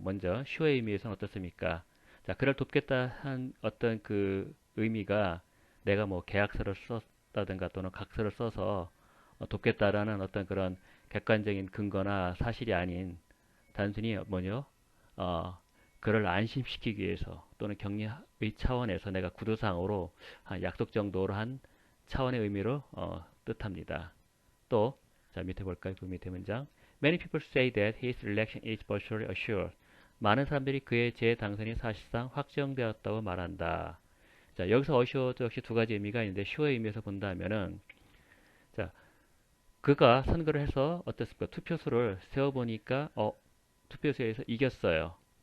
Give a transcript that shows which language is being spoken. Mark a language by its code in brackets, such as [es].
[ko] 먼저, sure의 의미에서는 어떻습니까? 자, 그를 돕겠다 한 어떤 그 의미가 내가 뭐 계약서를 썼다든가 또는 각서를 써서 돕겠다라는 어떤 그런 객관적인 근거나 사실이 아닌 단순히 뭐죠? 그를 안심시키기 위해서 또는 격려의 차원에서 내가 구두상으로 한 약속 정도로 한 차원의 의미로 뜻합니다. 또, 자, 밑에 볼까요? 그 밑에 문장. [en] Many people say that his election is virtually assured. [ko] 많은 사람들이 그의 재당선이 사실상 확정되었다고 말한다. 자, 여기서 assured 역시 두 가지 의미가 있는데, sure의 의미에서 본다면은, 자, 그가 선거를 해서 어떻습니까? 투표수를 세어보니까, 투표소에서 이겼어요.